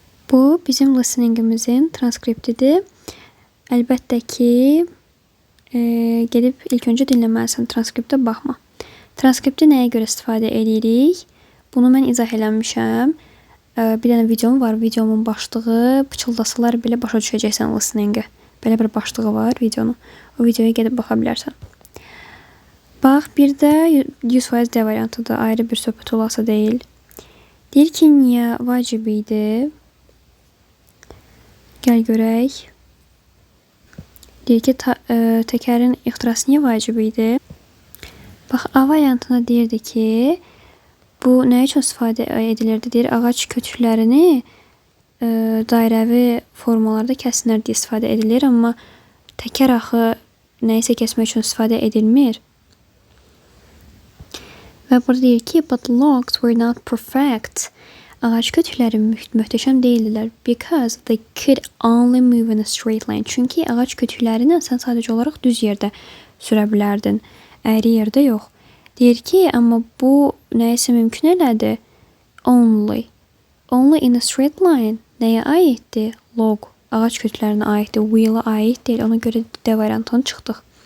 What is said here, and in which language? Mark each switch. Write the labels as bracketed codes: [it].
[az] Bu bizim listeningimizin transkriptidir. Əlbəttə ki, gedib ilk öncə dinləməlisən, transkriptə baxma. Transkripti nəyə görə istifadə edirik? Bunu mən izah eləmişəm. Bir dənə videom var, videomun başlığı pıçıldasalar belə başa düşəcəksən listeningi. Belə bir başlığı var videonun. O videoya gedib baxa bilərsən. Bax, bir də 100% D variantıdır, ayrı bir söhbət olası deyil. Deyir ki, niyə vacib idi? Gəl görək. Deyir ki, təkərin ixtirası niyə vacib idi? Bax, A variantına deyirdi ki, bu nə üçün istifadə edilirdi? Deyir, ağac kötüklərini dairəvi formalarda kəsinlər deyə istifadə edilir, amma təkər axı nəyisə kəsmək üçün istifadə edilmir. Və burada deyir ki, [en] but logs were not perfect. [az] Ağac kötükləri möhtəşəm deyildilər. [en] Because they could only move in a straight line. [az] Çünki ağac kötüklərini sən sadəcə olaraq düz yerdə sürə bilərdin. Əyri yerdə yox. Deyir ki, amma bu nəyisə mümkün elədi. [en] Only. Only in a straight line. [az] Nəyə aiddir? [en] Log. [az] Ağac kötüklərinə aiddir. Wheel'a aid deyil. Ona görə D variantını çıxdıq.